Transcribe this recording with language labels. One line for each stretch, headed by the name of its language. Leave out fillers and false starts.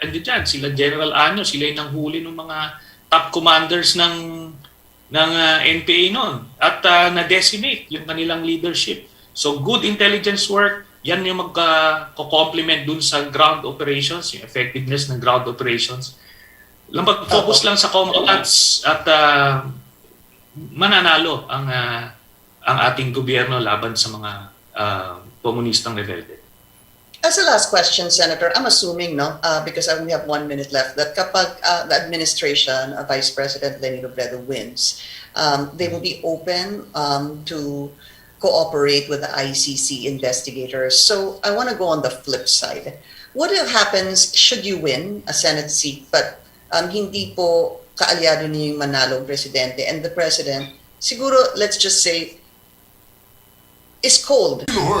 Filipino: And dyan, sila General Ano, sila yung nanghuli ng mga top commanders ng NPA noon at na-decimate yung kanilang leadership.
English: So good intelligence work,
Filipino: yan yung magko-complement dun sa ground operations, yung effectiveness ng ground operations. Mag-focus lang sa combats at mananalo ang ating gobyerno laban sa mga komunistang rebelde.
English: As a last question, Senator, I'm assuming, because I only have 1 minute left, that kapag the administration, Vice President Leni Robredo wins, they will be open to cooperate with the ICC investigators. So I want to go on the flip side. What happens should you win a Senate seat, but
Filipino: hindi po kaalyado niyo yung manalo presidente,
English: and the president, siguro, let's just say, is cold?